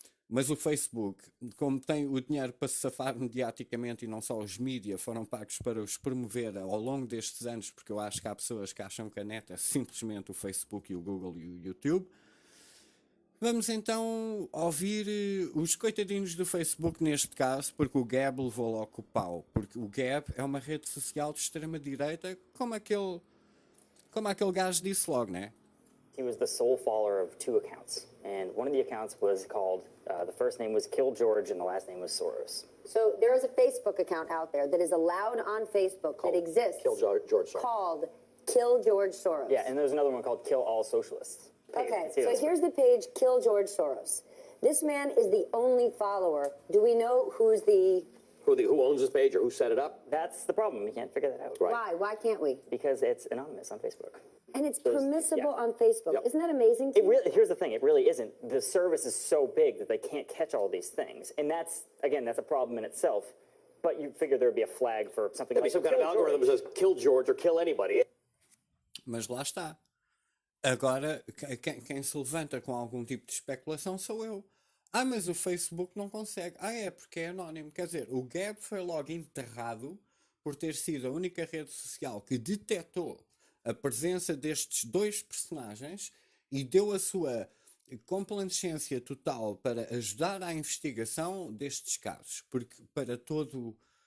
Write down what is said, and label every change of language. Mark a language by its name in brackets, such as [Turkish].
[Portuguese] Mas o Facebook, como tem o dinheiro para se safar mediaticamente e não só os mídias foram pagos para os promover ao longo destes anos, porque eu acho que há pessoas que acham que a net é simplesmente o Facebook e o Google e o YouTube, vamos então ouvir os coitadinhos do Facebook neste caso, porque o Gab levou logo o pau, porque o Gab é uma rede social de extrema-direita, como aquele gajo disse logo, né? [English] He was the sole follower of two accounts, and one of the accounts was called, the first name was Kill George and the last name was Soros. So there is a Facebook account out there that is allowed on Facebook that exists. Kill George Soros. Called Kill George Soros. Yeah, and there's another one called Kill All Socialists. Okay, so here's the page Kill George Soros. This man is the only follower. Do we know who's who owns this page or who set it up? That's the problem. We can't figure that out. Right. Why? Why can't we? Because it's anonymous on Facebook. And it's permissible on Facebook. Yep. Isn't that amazing? Here's the thing. It really isn't. The service is so big that they can't catch all these things. And that's a problem in itself. But you figure there would be a flag for something There'd like be some kind of algorithm that says kill George or kill anybody. [Portuguese] Mas lá está. Agora, quem se levanta com algum tipo de especulação sou eu. Mas o Facebook não consegue. É porque é anónimo. Quer dizer, o Gab foi logo enterrado por ter sido a única rede social que detectou a presença destes dois personagens e deu a sua complacência total para ajudar à investigação destes casos. Porque para todo